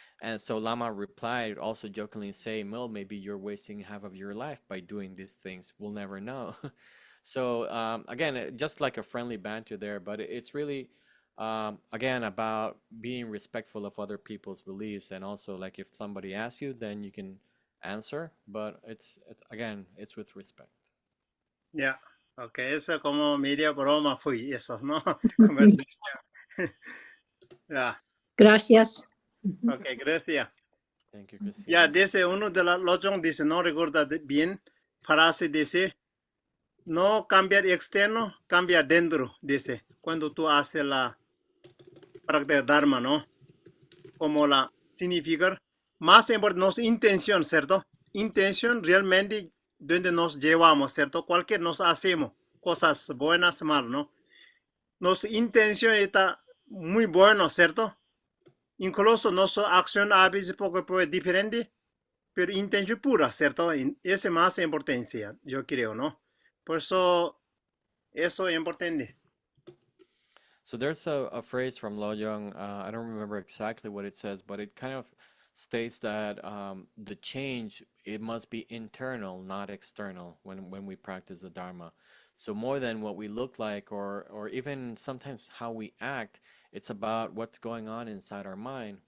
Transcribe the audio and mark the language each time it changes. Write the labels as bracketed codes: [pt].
[en] And so Lama replied, also jokingly saying, "Well, maybe you're wasting half of your life by doing these things. We'll never know." So again, just like a friendly banter there, but it's really again about being respectful of other people's beliefs, and also like if somebody asks you, then you can answer, but it's again, it's with respect. [es] Ya, ok, eso como media broma fue eso, ¿no? Conversación. Ya, Gracias. ok, gracias. [en] Thank you, [es] Ya, dice uno de los dice, no recuerda bien, frase dice, no cambiar externo, cambia dentro, dice, cuando tú haces la práctica de Dharma, ¿no? Como la significar, más importante, no intención, ¿cierto? Intención realmente donde nos llevamos, ¿cierto? Cualquier nos hacemos cosas buenas, malas, ¿no? Nuestra intención está muy buena, ¿cierto? Incluso nuestra acción a veces poco es diferente, pero intención pura, ¿cierto? Esa es más importancia, yo creo, ¿no? Por eso, eso es importante. [en] So there's a phrase from Lo Young, I don't remember exactly what it says, but it kind of states that the change, it must be internal, not external when we practice the Dharma. So more than what we look like or even sometimes how we act, it's about what's going on inside our mind.